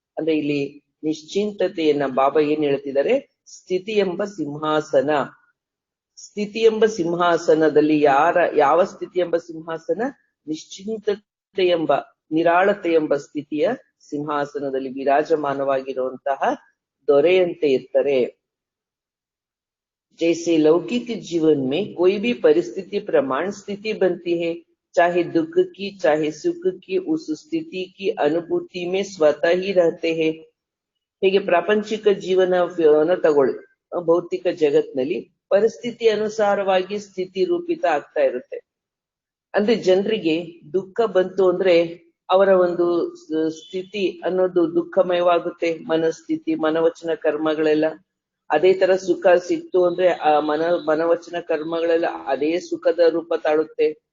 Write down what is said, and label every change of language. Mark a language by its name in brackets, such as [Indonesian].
[Kannada] ಅಂದ್ರೆ ಇಲ್ಲಿ ನಿಶ್ಚಿಂತತೆಯನ್ನ ಬಾಬಾ ಏನ್ ಹೇಳ್ತಿದ್ದಾರೆ, ಸ್ಥಿತಿ ಎಂಬ ಸಿಂಹಾಸನ. ಸ್ಥಿತಿ ಎಂಬ ಸಿಂಹಾಸನದಲ್ಲಿ ಯಾವ ಸ್ಥಿತಿ ಎಂಬ ಸಿಂಹಾಸನ? ನಿಶ್ಚಿಂತತೆ ಎಂಬ, ನಿರಾಳತೆ ಎಂಬ ಸ್ಥಿತಿಯ ಸಿಂಹಾಸನದಲ್ಲಿ ವಿರಾಜಮಾನವಾಗಿರುವಂತಹ ದೊರೆಯಂತೆ ಇರ್ತಾರೆ. [Hindi] जैसे लौकिक जीवन में कोई भी परिस्थिति प्रमाण स्थिति बनती है, चाहे दुख की चाहे सुख की, उस स्थिति की अनुभूति में स्वतः ही रहते हैं. [Kannada] ಹೀಗೆ ಪ್ರಾಪಂಚಿಕ ಜೀವನವನ್ನು ತಗೊಳ್ಳಿ. ಭೌತಿಕ ಜಗತ್ನಲ್ಲಿ ಪರಿಸ್ಥಿತಿ ಅನುಸಾರವಾಗಿ ಸ್ಥಿತಿ ರೂಪಿತ ಆಗ್ತಾ ಇರುತ್ತೆ. ಅಂದ್ರೆ ಜನರಿಗೆ ದುಃಖ ಬಂತು ಅಂದ್ರೆ ಅವರ ಒಂದು ಸ್ಥಿತಿ ಅನ್ನೋದು ದುಃಖಮಯವಾಗುತ್ತೆ. ಮನಸ್ಥಿತಿ, ಮನವಚನ ಕರ್ಮಗಳೆಲ್ಲ. ಅದೇ ತರ ಸುಖ ಸಿಕ್ತು ಅಂದ್ರೆ ಆ ಮನವಚನ ಕರ್ಮಗಳೆಲ್ಲ ಅದೇ ಸುಖದ ರೂಪ ತಾಳುತ್ತೆ.